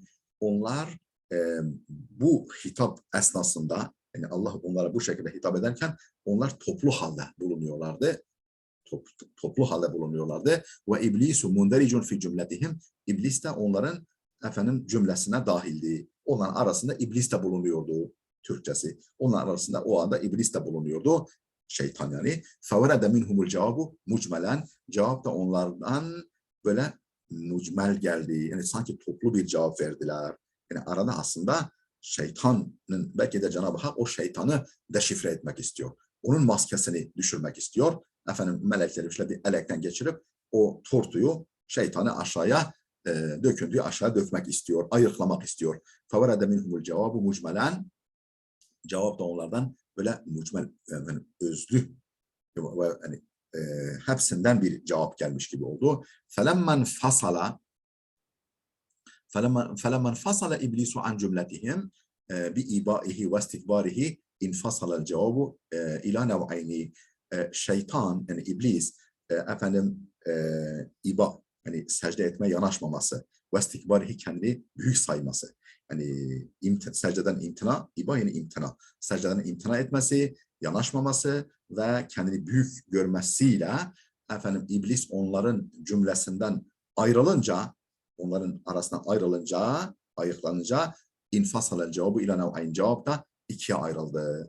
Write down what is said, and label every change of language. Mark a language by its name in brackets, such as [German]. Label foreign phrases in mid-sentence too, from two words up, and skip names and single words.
[Turkish] Onlar bu hitap esnasında yani Allah onlara bu şekilde hitap ederken onlar toplu halde bulunuyorlardı. Toplu halde bulunuyorlardı. [Arabic] وإبليس مندرج في جملتهم. [Turkish] İblis de onların efendim cümlesine dahildi. Onların arasında iblis de bulunuyordu. Türkçesi. Onların arasında o anda iblis de bulunuyordu. Şeytan yani. [Arabic] فَوَرَدَ مِنْهُمُ الْجَوَابُ mucmelen. [Turkish] Cevap da onlardan böyle mucmel geldi. Yani sanki toplu bir cevap verdiler. Yani arada aslında şeytanın belki de Cenab-ı Hak o şeytanı deşifre etmek istiyor. Onun maskesini düşürmek istiyor. Efendim melekleri şöyle bir elekten geçirip o tortuyu şeytanı aşağıya döküntüyü aşağı dökmek istiyor. Ayıklamak istiyor. [Arabic] فَوَرَدَ مِنْهُمُ الْجَوَابُ mucmelen. [Turkish] Cevap da onlardan böyle mucmel, yani özlü ve hani, hepsinden bir cevap gelmiş gibi oldu. [Arabic] فَلَمَّنْ فَصَلَ إِبْلِيسُ عَنْ جُمْلَتِهِمْ بِإِبَائِهِ وَاسْتِكْبَارِهِ اِنْفَصَلَ الْجَوَابُ اِلَى نَوْعَيْنِ. [Turkish] Şeytan, yani iblis, efendim iba, yani secde etmeye yanaşmaması, vestikbarihi kendini büyük sayması. Yani secdeden imtina, iba yani imtina. Secdeden imtina etmesi, yanaşmaması ve kendini büyük görmesiyle efendim iblis onların cümlesinden ayrılınca, onların arasından ayıklanınca [Arabic] انفصل الجواب إلى نوعين, [Turkish] cevap da ikiye ayrıldı.